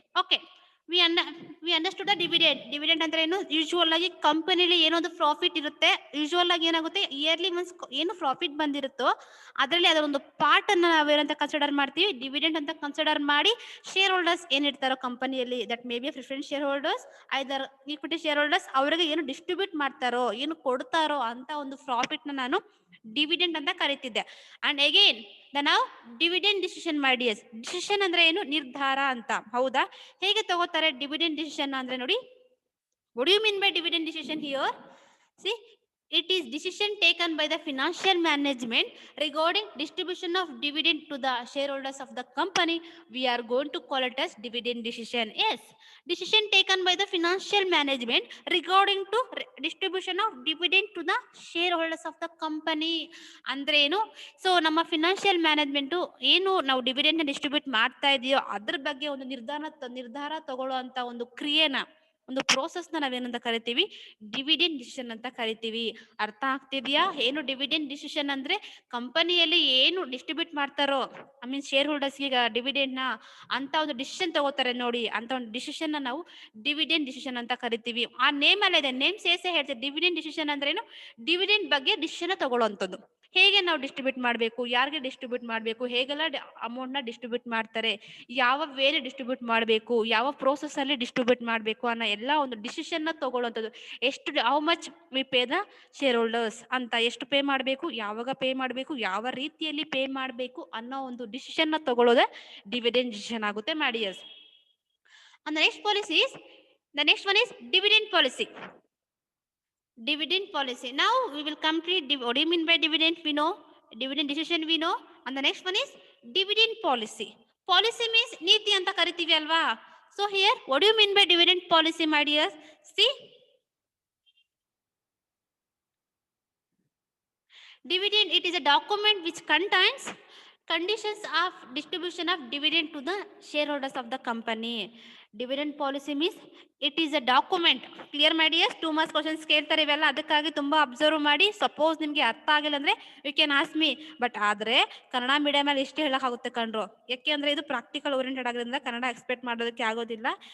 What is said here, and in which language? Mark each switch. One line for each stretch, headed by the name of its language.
Kannada: Okay,
English: We understood the dividend.
Kannada: Dividend ಅಂದ್ರೆ ಏನು, usual ಆಗಿ ಕಂಪನಿಲಿ ಏನೊಂದು ಪ್ರಾಫಿಟ್ ಇರುತ್ತೆ, ಯೂಶುವಲ್ ಆಗಿ ಏನಾಗುತ್ತೆ, ಇಯರ್ಲಿ ಮನ್ಸ್ ಏನು ಪ್ರಾಫಿಟ್ ಬಂದಿರುತ್ತೋ ಅದರಲ್ಲಿ ಅದರ ಒಂದು ಪಾರ್ಟ್ ಅನ್ನ ನಾವೇನಂತ ಕನ್ಸಿಡರ್ ಮಾಡ್ತೀವಿ, ಡಿವಿಡೆಂಡ್ ಅಂತ ಕನ್ಸಿಡರ್ ಮಾಡಿ ಶೇರ್ ಹೋಲ್ಡರ್ಸ್ ಏನಿರ್ತಾರೋ ಕಂಪನಿಯಲ್ಲಿ,
English: that may be preference shareholders
Kannada: either equity share holders, ಅವರಿಗೆ ಏನು ಡಿಸ್ಟ್ರಿಬ್ಯೂಟ್ ಮಾಡ್ತಾರೋ, ಏನು ಕೊಡ್ತಾರೋ ಅಂತ ಒಂದು ಪ್ರಾಫಿಟ್ ನ ನಾನು ಡಿವಿಡೆಂಡ್ ಅಂತ ಕರಿತಿದ್ದೆ. ಅಂಡ್ ಅಗೇನ್ ದ ನಾವು ಡಿವಿಡೆಂಡ್ ಡಿಸಿಷನ್ ಮಾಡಿ. ಡಿಸಿಷನ್ ಅಂದ್ರೆ ಏನು, ನಿರ್ಧಾರ ಅಂತ. ಹೌದಾ, ಹೇಗೆ ತಗೋತಾರೆ ಡಿವಿಡೆಂಡ್ ಡಿಸಿಷನ್ ಅಂದ್ರೆ ನೋಡಿ,
English: what do you mean by dividend decision here? See, it is decision taken by the financial management regarding distribution of dividend to the shareholders of the company. We are going to call it as dividend decision. Yes, decision taken by the financial management regarding to distribution of dividend to the shareholders of the company.
Kannada: ಅಂದ್ರೆ ಏನು, so ನಮ್ಮ financial management ಏನು ನಾವು dividend distribute ಮಾಡ್ತಾ ಇದೆಯೋ ಅದ್ರ ಬಗ್ಗೆ ಒಂದು ನಿರ್ಧಾರ ತಗೊಳ್ಳುವಂತ ಒಂದು ಕ್ರಿಯೆನ, ಒಂದು ಪ್ರೋಸೆಸ್ ನ ನಾವೇನಂತ ಕರಿತೀವಿ, ಡಿವಿಡೆಂಡ್ ಡಿಸಿಷನ್ ಅಂತ ಕರಿತೀವಿ. ಅರ್ಥ ಆಗ್ತಿದ್ಯಾ? ಏನು ಡಿವಿಡೆಂಡ್ ಡಿಸಿಷನ್ ಅಂದ್ರೆ, ಕಂಪನಿಯಲ್ಲಿ ಏನು ಡಿಸ್ಟ್ರಿಬ್ಯೂಟ್ ಮಾಡ್ತಾರೋ ಐ ಮೀನ್ ಶೇರ್ ಹೋಲ್ಡರ್ಸ್ ಈಗ ಡಿವಿಡೆಂಡ್ ನ ಅಂತ ಒಂದು ಡಿಸಿಷನ್ ತಗೋತಾರೆ ನೋಡಿ, ಅಂತ ಒಂದು ಡಿಸಿಷನ್ ನ ನಾವು ಡಿವಿಡೆಂಡ್ ಡಿಸಿಷನ್ ಅಂತ ಕರಿತೀವಿ. ಆ ನೇಮ್ ಅಲ್ಲೇ ಇದೆ, ನೇಮ್ ಸೇಸೆ ಹೇಳ್ತೀವಿ. ಡಿವಿಡೆಂಡ್ ಡಿಸಿಷನ್ ಅಂದ್ರೆ ಏನು, ಡಿವಿಡೆಂಡ್ ಬಗ್ಗೆ ಡಿಸಿಷನ್ ತಗೊಳ್ಳುವಂಥದ್ದು. ಹೇಗೆ ನಾವು ಡಿಸ್ಟ್ರಿಬ್ಯೂಟ್ ಮಾಡಬೇಕು, ಯಾರಿಗೆ ಡಿಸ್ಟ್ರಿಬ್ಯೂಟ್ ಮಾಡಬೇಕು, ಹೇಗೆಲ್ಲ ಅಮೌಂಟ್ ನ ಡಿಸ್ಟ್ರಿಬ್ಯೂಟ್ ಮಾಡ್ತಾರೆ, ಯಾವ ವೇಲೆ ಡಿಸ್ಟ್ರಿಬ್ಯೂಟ್ ಮಾಡಬೇಕು, ಯಾವ ಪ್ರೋಸೆಸ್ ಅಲ್ಲಿ ಡಿಸ್ಟ್ರಿಬ್ಯೂಟ್ ಮಾಡಬೇಕು ಅನ್ನೋ ಎಲ್ಲ ಒಂದು ಡಿಸಿಷನ್ ನ ತಗೊಳ್ಳುವಂಥದ್ದು. ಎಷ್ಟು,
English: how much we pay the shareholders
Kannada: ಅಂತ, ಎಷ್ಟು ಪೇ ಮಾಡಬೇಕು, ಯಾವಾಗ ಪೇ ಮಾಡಬೇಕು, ಯಾವ ರೀತಿಯಲ್ಲಿ ಪೇ ಮಾಡಬೇಕು ಅನ್ನೋ ಒಂದು ಡಿಸಿಷನ್ ನ ತಗೊಳ್ಳೋದೇ ಡಿವಿಡೆಂಡ್ ಡಿಸಿಷನ್ ಆಗುತ್ತೆ ಮಾಡಿಯರ್ಸ್.
English: And the next one is dividend policy. Dividend policy. Now we will complete. What do you mean by dividend? We know dividend decision. We know. And the next one is dividend policy. Policy means
Kannada: ನೀತಿ ಅಂತ ಕರಿತೀವಿ ಅಲ್ವಾ.
English: So here, what do you mean by dividend policy, my dears? See, dividend, it is a document which contains conditions of distribution of dividend to the shareholders of the company. Dividend policy means it is a document.
Kannada: Clear ಮಾಡಿ S 2 marks questions ಕೇಳ್ತಾರೆ ಇವೆಲ್ಲ, ಅದಕ್ಕಾಗಿ ತುಂಬಾ observe ಮಾಡಿ. Suppose ನಿಮ್ಗೆ ಅರ್ಥ ಆಗಿಲ್ಲ ಅಂದ್ರೆ
English: You can ask me.
Kannada: But ಆದ್ರೆ ಕನ್ನಡ ಮೀಡಿಯಂ ಅಲ್ಲಿ ಇಷ್ಟೇ ಹೇಳಕ್ಕಾಗುತ್ತೆ ಕಣ್ರು, ಯಾಕೆ ಅಂದ್ರೆ ಇದು ಪ್ರಾಕ್ಟಿಕಲ್ ಓರಿಯೆಂಟೆಡ್ ಆಗಿರೋದ್ರಿಂದ ಕನ್ನಡ ಎಕ್ಸ್ಪೆಕ್ಟ್ ಮಾಡೋದಕ್ಕೆ ಆಗೋದಿಲ್ಲ.